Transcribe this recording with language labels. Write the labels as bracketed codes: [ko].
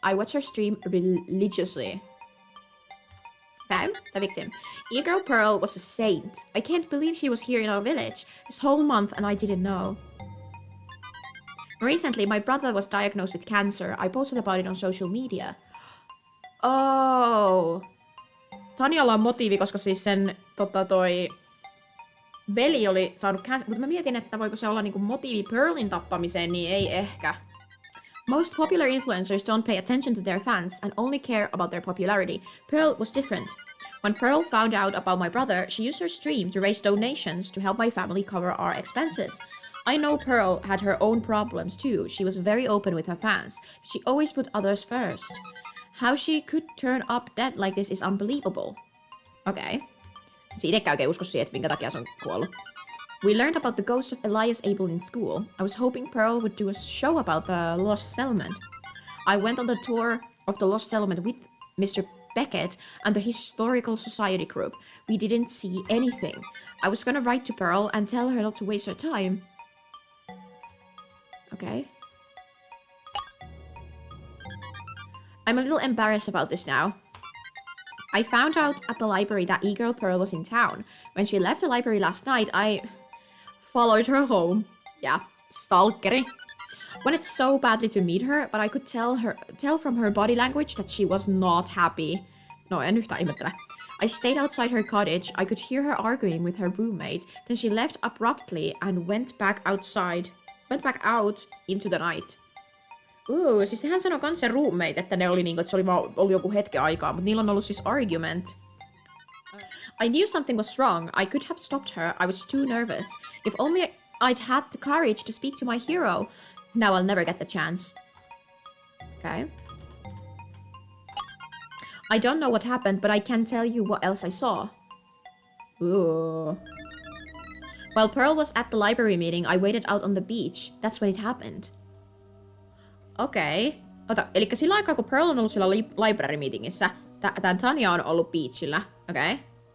[en] I watch her stream religiously. Okay, the victim. E-Girl Pearl was a saint. I can't believe she was here in our village this whole month and I didn't know. Recently, my brother was diagnosed with cancer. I posted about it on social media. Oh. [fi] Tanjalla on motiivi, koska siis sen toi veli oli saanut cancer. Mutta mä mietin, että voiko se olla niinku motiivi Pearlin tappamiseen, niin ei ehkä. [en] Most popular influencers don't pay attention to their fans and only care about their popularity. Pearl was different. When Pearl found out about my brother, she used her stream to raise donations to help my family cover our expenses. I know Pearl had her own problems too. She was very open with her fans, but she always put others first. How she could turn up dead like this is unbelievable. Okay. [fi] Se itsekään oikein usko siihen, että minkä takia se on kuollut. [en] We learned about the ghost of Elias Abel in school. I was hoping Pearl would do a show about the Lost Settlement. I went on the tour of the Lost Settlement with Mr. Beckett and the Historical Society group. We didn't see anything. I was gonna write to Pearl and tell her not to waste her time. Okay. I'm a little embarrassed about this now. I found out at the library that E-Girl Pearl was in town. When she left the library last night, I followed her home. Yeah, stalkeri. Wanted so badly to meet her, but I could tell from her body language that she was not happy. [fi] No, en yhtään ihmettele. [en] I stayed outside her cottage. I could hear her arguing with her roommate. Then she left abruptly and went back out into the night. [fi] Siis sehän sanoi kans se roommate, että ne oli niinku, että se oli vaan ollut joku hetken aikaa, mutta niillä on ollut siis argument. [en] I knew something was wrong. I could have stopped her. I was too nervous. If only I'd had the courage to speak to my hero. Now I'll never get the chance. Okay. I don't know what happened, but I can tell you what else I saw. Ooh. While Pearl was at the library meeting, I waited out on the beach. That's when it happened. Okei. Okay. [fi] Ota, elikkä sillä aikaa, kun Pearl on ollut siellä library meetingissä, tän Tanya on ollut beachillä. Okei. Okay.